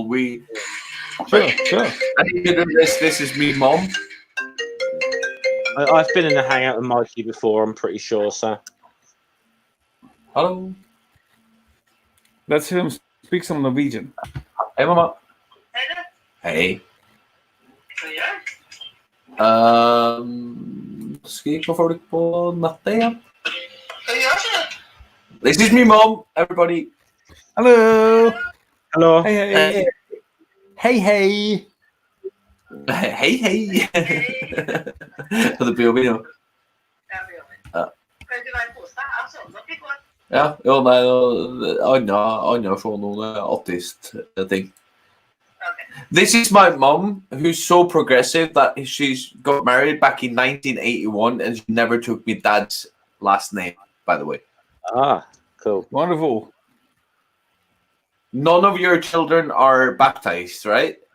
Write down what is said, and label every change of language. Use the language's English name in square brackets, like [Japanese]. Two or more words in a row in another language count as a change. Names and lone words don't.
[English] Sure. I need to do this. This is me, Mom. I've been in a hangout with Mikey before. I'm pretty sure. So, hello. Let's hear him speak some Norwegian. Hey, Mama. Hey. [Norwegian] Skal vi få det på natta igjen? [English] This is me, Mom. Everybody. Hello. Hey. Hey. For the POV nå. [Norwegian] Ja, jo, nei, Anja får noen artist-ting. [English] This is my mom, who's so progressive that she's got married back in 1981 and she never took me dad's last name, by the way. Ah, cool. Wonderful. None of your children are baptized, right?